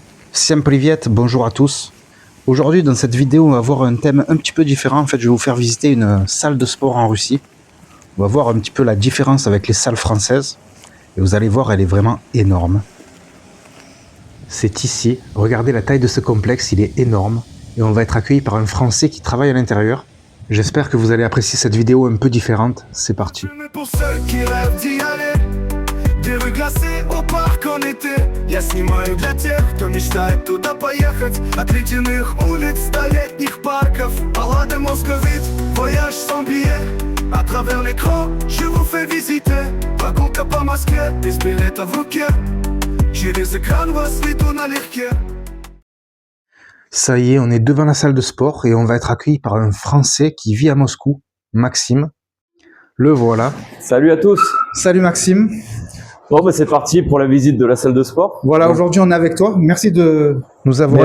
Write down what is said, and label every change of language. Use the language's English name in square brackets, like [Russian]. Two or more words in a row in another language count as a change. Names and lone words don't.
[Russian] Всем привет, [French] bonjour à tous. Aujourd'hui dans cette vidéo on va voir un thème un petit peu différent. En fait je vais vous faire visiter une salle de sport en Russie. On va voir un petit peu la différence avec les salles françaises. Et vous allez voir, elle est vraiment énorme. C'est ici, regardez la taille de ce complexe, il est énorme. Et on va être accueilli par un Français qui travaille à l'intérieur. J'espère que vous allez apprécier cette vidéo un peu différente. C'est parti. Pour ceux qui rêvent d'y aller, des rues glacées au parc en été. [Russian] Я снимаю для тех, кто мечтает туда поехать. От ледяных улиц до летних парков. Баллады московит, [French] voyage sans billet. À travers l'écran, je vous fais visiter. [Russian] Прогулка по Москве, без билета в руке. Через экран вас веду налегке. [French] Ça y est, on est devant la salle de sport et on va être accueilli par un Français qui vit à Moscou, Maxime. Le voilà. Salut à tous. Salut Maxime. Bon, bah, c'est parti pour la visite de la salle de sport. Voilà, aujourd'hui on est avec toi. Merci de nous avoir